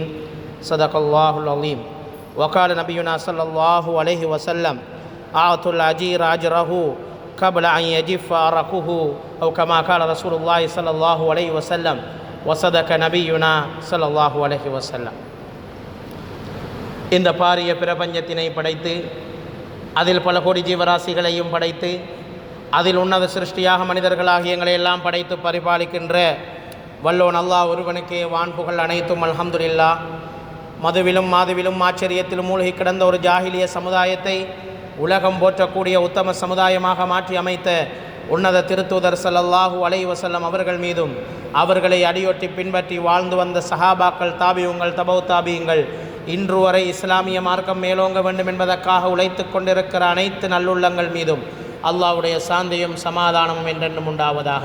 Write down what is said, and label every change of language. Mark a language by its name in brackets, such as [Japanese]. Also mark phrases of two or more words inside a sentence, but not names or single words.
[Arabic] صدق الله العظيم. وقال نبينا صلى الله عليه وسلم: أعطوا الأجير أجره قبل أن يجف عرقه، أو كما قال رسول الله صلى الله عليه وسلم. وصدق نبينا صلى الله عليه وسلم. [Tamil] இந்த பாரிய பிரபஞ்சத்தினை படைத்து அதில் பல கோடி ஜீவராசிகளையும் படைத்து அதில் உன்னத சிருஷ்டியாக மனிதர்களாகிய எங்களை எல்லாம் படைத்து பரிபாலிக்கின்ற வல்லோன் அல்லாஹ் ஒருவனுக்கே வான்புகள் அனைத்தும் அல்ஹம்துலில்லாஹ். மதுவிலும் மாதுவிலும் ஆச்சரியத்திலும் மூழ்கி கிடந்த ஒரு ஜாஹிலிய சமுதாயத்தை உலகம் போற்றக்கூடிய உத்தம சமுதாயமாக மாற்றி அமைத்த உன்னத திருத்தூதர் [Arabic] صلى الله عليه وسلم [Tamil] அவர்கள் மீதும் அவர்களை அடியொட்டி பின்பற்றி வாழ்ந்து வந்த சஹாபாக்கள், தாபியுங்கள், தபவு தாபியுங்கள், இன்று வரை இஸ்லாமிய மார்க்கம் மேலோங்க வேண்டும் என்பதற்காக உழைத்து கொண்டிருக்கிற அனைத்து நல்லுள்ளங்கள் மீதும் அல்லாஹ்வுடைய சாந்தியும் சமாதானமும் என்றென்றும் உண்டாவதாக.